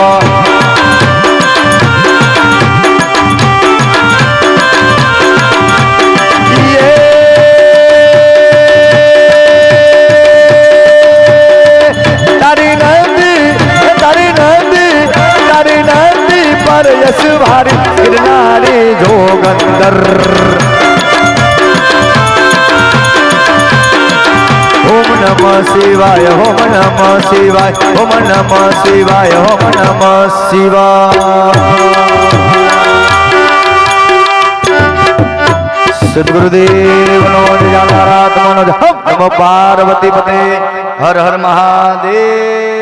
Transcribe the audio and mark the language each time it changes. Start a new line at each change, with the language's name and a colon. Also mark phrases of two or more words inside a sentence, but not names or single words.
Gujarati: તારી નંદી પર યશ ભારી ગિરનારી જોગંદર
Sanskrit: ओम नमः शिवाय ओम नमः शिवाय ओम नमः शिवाय ओम नमः शिवाय सद्गुरुदेव नो जय महाराज नमो पार्वती पते हर हर महादेव।